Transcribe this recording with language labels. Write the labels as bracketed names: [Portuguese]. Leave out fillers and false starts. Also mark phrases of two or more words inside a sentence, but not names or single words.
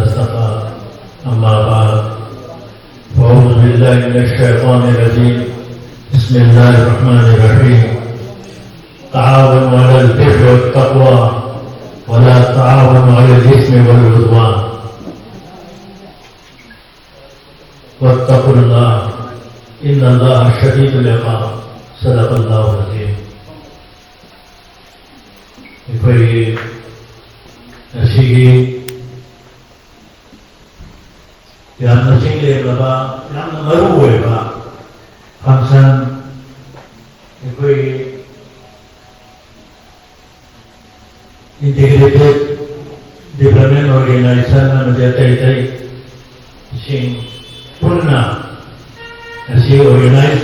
[Arabic] اصطفى أما بعد فأعوذ بالله من الشيطان الرجيم بسم الله الرحمن الرحيم تعاونوا على البر والتقوى ولا تعاونوا على الإثم والعدوان واتقوا الله إن الله شديد العقاب صدق الله العظيم [Manipuri] ꯑꯩꯈꯣꯏꯒꯤ ꯉꯁꯤꯒꯤ ꯌꯥꯝꯅ ꯆꯤꯡꯂꯦꯝꯂꯕ ꯌꯥꯝꯅ ꯃꯔꯨꯑꯣꯏꯕ ꯐꯪꯁꯟ ꯑꯩꯈꯣꯏꯒꯤ [English] integrated development organisation [Manipuri] ꯑꯃꯗꯤ ꯑꯇꯩ ꯑꯇꯩꯁꯤꯡ ꯄꯨꯟꯅ ꯉꯁꯤ ꯑꯣꯔꯒꯅꯥꯏꯖ